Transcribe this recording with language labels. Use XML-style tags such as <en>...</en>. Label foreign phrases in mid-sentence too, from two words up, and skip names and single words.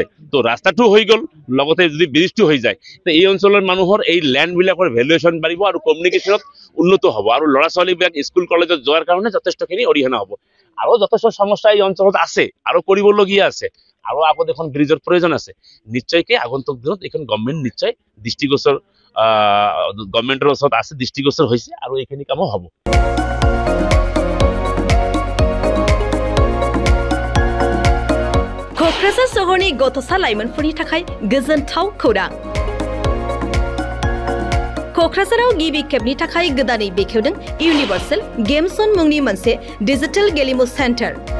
<as>তো ৰাস্তাটো হৈ গল লগতে যদি ব্ৰিজটো হৈ যায় তো এই অঞ্চলৰ মানুহৰ এই ল্যান্ড বিলাকৰ ভ্যালুয়েশন বাঢ়িব আৰু কমিউনিকেশনত উন্নত হ'ব আৰু ল'ৰা ছোৱালীবিলাক</as> <en>school college</en> <as>যোৱাৰ কাৰণে যথেষ্টখিনি অৰিহণা হ'ব। আৰু যথেষ্ট সমস্যা এই অঞ্চলত আছে আৰু কৰিবলগীয়া আছে আৰু আগত এখন ব্ৰিজৰ প্ৰয়োজন আছে। নিশ্চয়কৈ আগন্তুক দিনত এখন গভৰ্ণমেণ্ট নিশ্চয় দৃষ্টিগোচৰ গভৰ্ণমেণ্টৰ ওচৰত আছে দৃষ্টিগোচৰ হৈছে আৰু এইখিনি কামো হ'ব।</as> <brx>क'क्राझार सहरनि गथ'सा लाइमोनफोरनि थाखाय गोजोनथाव खौरां। क'क्राझाराव गिबि खेबनि थाखाय गोदानै बेखेवदों</brx> <en>universal games</en> <brx>जन मुंनि मोनसे डिजिटेल गेलेमु सेन्टार।</brx>